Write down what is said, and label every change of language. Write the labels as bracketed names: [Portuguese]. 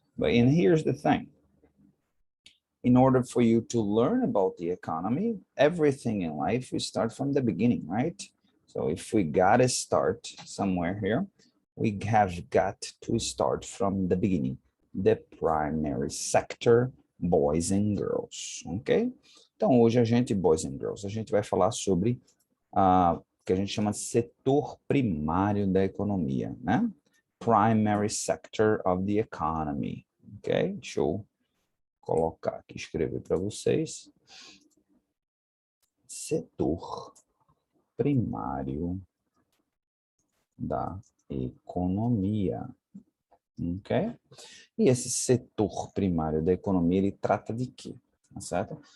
[English] And here's the thing. In order for you to learn about the economy, everything in life, we start from the beginning, right? So if we got to start somewhere here, we have got to start from the beginning, the primary sector, boys and girls, ok? [Portuguese] Então, hoje [English] boys and girls, [Portuguese] a gente vai falar sobre o que a gente chama de setor primário da economia, né? [English] Primary sector of the economy, ok? [Portuguese] Deixa eu colocar aqui, escrever para vocês. Setor primário da economia, ok? E esse setor primário da economia, ele trata de quê? Tá certo?